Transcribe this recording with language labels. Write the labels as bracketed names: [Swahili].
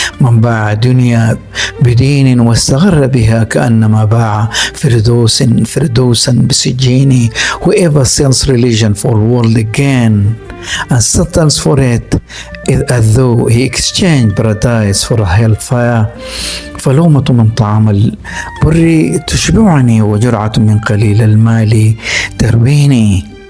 [Arabic] من باع دنيا بدين واستغر بها كأنما باع فردوسا بسجين. [English] Whoever sells religion for worldly gain and settles for it as though he exchanged paradise for a hellfire. [Arabic] فلومة من طعام البر تشبعني وجرعة من قليل المال ترويني.